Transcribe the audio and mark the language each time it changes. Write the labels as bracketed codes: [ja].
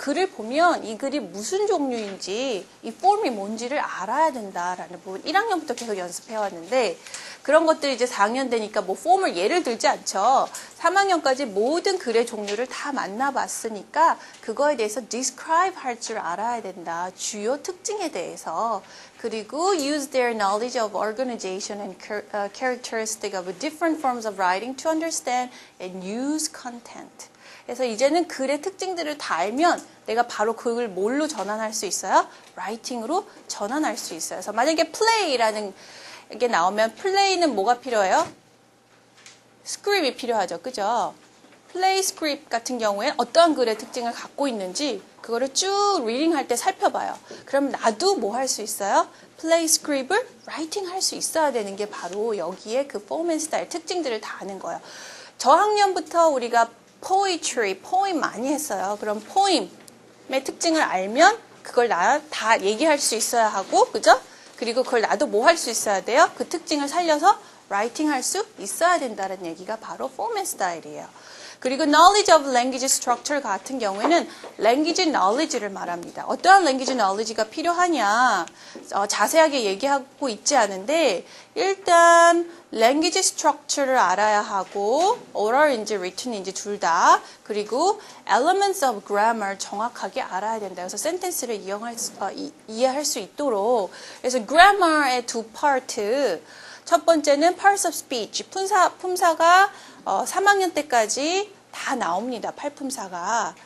[ko] 글을 보면 이 글이 무슨 종류인지 이 폼이 뭔지를 알아야 된다라는 부분 1학년부터 계속 연습해 왔는데 그런 것들이 이제 4학년 되니까 뭐 폼을 예를 들지 않죠. 3학년까지 모든 글의 종류를 다 만나봤으니까 그거에 대해서 describe 할 줄 알아야 된다. 주요 특징에 대해서. 그리고 [en] use their knowledge of organization and characteristic of different forms of writing to understand and use content. [ko] 그래서 이제는 글의 특징들을 다 알면 내가 바로 그걸 뭘로 전환할 수 있어요? 라이팅으로 전환할 수 있어요. 그래서 만약에 play라는 게 나오면 play는 뭐가 필요해요? 스크립이 필요하죠. 그죠? 플레이 스크립 같은 경우에 어떠한 글의 특징을 갖고 있는지 그거를 쭉 리딩할 때 살펴봐요. 그럼 나도 뭐 할 수 있어요? 플레이 스크립을 라이팅 할 수 있어야 되는 게 바로 여기에 그 폼 앤 스타일 특징들을 다 아는 거예요. 저학년부터 우리가 poetry, 포임 많이 했어요. 그럼 포임의 특징을 알면 그걸 나 다 얘기할 수 있어야 하고, 그죠? 그리고 그걸 나도 뭐 할 수 있어야 돼요? 그 특징을 살려서 라이팅 할 수 있어야 된다는 얘기가 바로 form and style이에요. 그리고 knowledge of language structure 같은 경우에는 language knowledge를 말합니다. 어떠한 language knowledge가 필요하냐? 자세하게 얘기하고 있지 않은데 일단 language structure를 알아야 하고 oral인지 written인지 둘 다 그리고 elements of grammar 정확하게 알아야 된다. 그래서 sentence를 이해할 수 있도록 그래서 grammar의 두 파트 첫 번째는 parts of speech 품사가 3학년 때까지 다 나옵니다. 팔품사가.